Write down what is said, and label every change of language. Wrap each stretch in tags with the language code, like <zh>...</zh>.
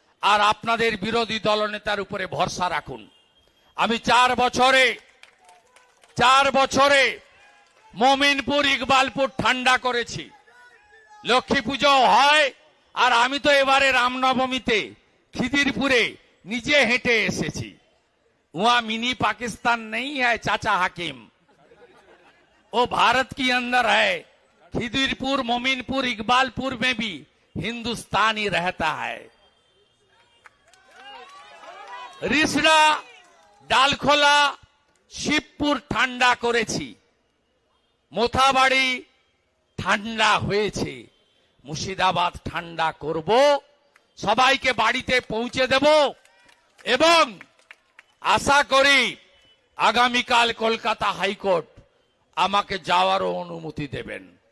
<bn>আর আপনাদের বিরোধী দলনেতার উপরে ভরসা রাখুন। আমি 4 বছরে মমিনপুর ইকবালপুর ঠান্ডা করেছি, লক্ষ্মী পুজো হয়, আর আমি তো এবারে রামনবমীতে খিদিরপুরে নিজে হেঁটে এসেছি।</bn> <hi>वहां मिनी पाकिस्तान नहीं है चाचा हाकिम, वो भारत के अंदर है। खिदिरपुर मोमिनपुर इकबालपुर में भी हिंदुस्तान ही रहता है।</hi> <bn>रिसड़ा डालखोला शिवपुर ঠান্ডা করেছি, মোথাবাড়ি ঠান্ডা হয়েছে, মুর্শিদাবাদ ঠান্ডা করব, সবাইকে বাড়িতে পৌঁছে দেব এবং আশা করি আগামীকাল কলকাতা হাইকোর্ট আমাকে যাওয়ারও অনুমতি দেবেন।</bn>